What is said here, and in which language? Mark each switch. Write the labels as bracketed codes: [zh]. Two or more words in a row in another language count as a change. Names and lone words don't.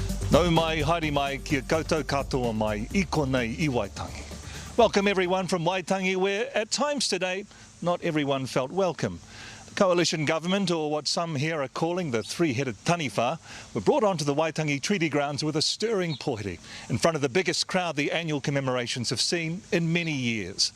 [mi] Nau mai, haere mai, kia koutou katoa mai, I konei I Waitangi. [en] Welcome everyone from Waitangi, where at times today, not everyone felt welcome. The coalition government, or what some here are calling the three-headed taniwha, were brought onto the Waitangi Treaty Grounds with a stirring pohere in front of the biggest crowd the annual commemorations have seen in many years.